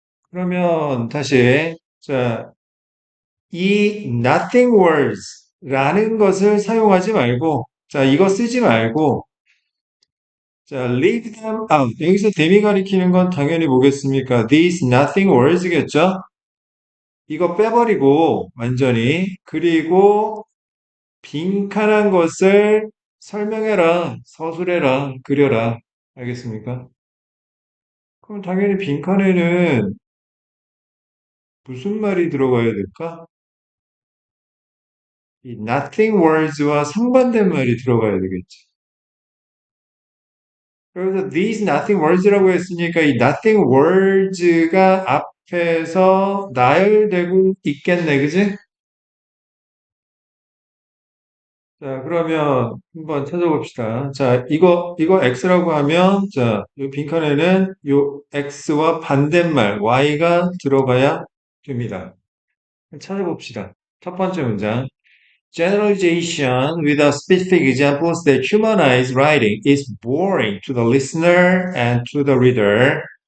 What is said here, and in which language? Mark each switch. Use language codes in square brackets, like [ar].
[ko] 그러면 다시 자, 이 nothing words라는 것을 사용하지 말고 자, 이거 쓰지 말고 자, [en] leave them out. [ko] 여기서 them이 가리키는 건 당연히 뭐겠습니까? [en] These nothing words겠죠? [ko] 이거 빼버리고 완전히 그리고 빈칸한 것을 설명해라, 서술해라, 그려라. 알겠습니까? 그럼 당연히 빈칸에는 무슨 말이 들어가야 될까? 이 nothing words와 상반된 말이 들어가야 되겠지. 그래서 these nothing words라고 했으니까 이 nothing words가 앞에서 나열되고 있겠네, 그지? 자, 그러면 한번 찾아봅시다. 자, 이거 X라고 하면, 자, 이 빈칸에는 요 X와 반대말 Y가 들어가야 됩니다. 찾아봅시다. 첫 번째 문장. [en] Generalization without specific examples that humanize writing is boring to the listener and to the reader.